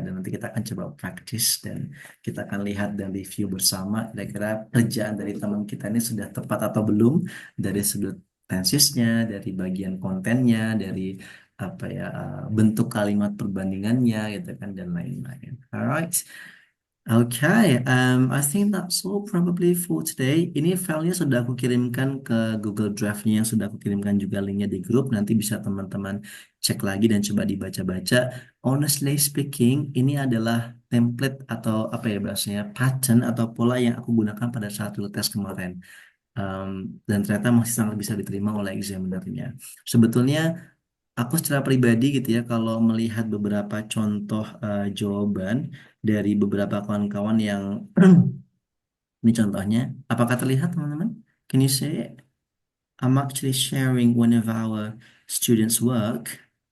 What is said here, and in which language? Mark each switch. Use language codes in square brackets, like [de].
[id] Dan nanti kita akan coba praktis dan kita akan lihat dan review bersama kira-kira kerjaan dari teman kita ini sudah tepat atau belum dari sudut tesisnya, dari bagian kontennya, dari apa ya bentuk kalimat perbandingannya gitu kan dan lain-lain. [en] Alright. Okay, I think that's all probably for today. [id] Ini filenya sudah aku kirimkan ke Google Drive-nya yang sudah aku kirimkan juga linknya di grup. Nanti bisa teman-teman cek lagi dan coba dibaca-baca. [en] Honestly speaking, [id] ini adalah template atau apa ya bahasanya, pattern atau pola yang aku gunakan pada saat dulu tes kemarin. Dan ternyata masih sangat bisa diterima oleh examinernya. Sebetulnya aku secara pribadi gitu ya, kalau melihat beberapa contoh jawaban dari beberapa kawan-kawan yang ini contohnya, apakah terlihat teman-teman? [en] Can you say it? I'm actually sharing one of our students' work.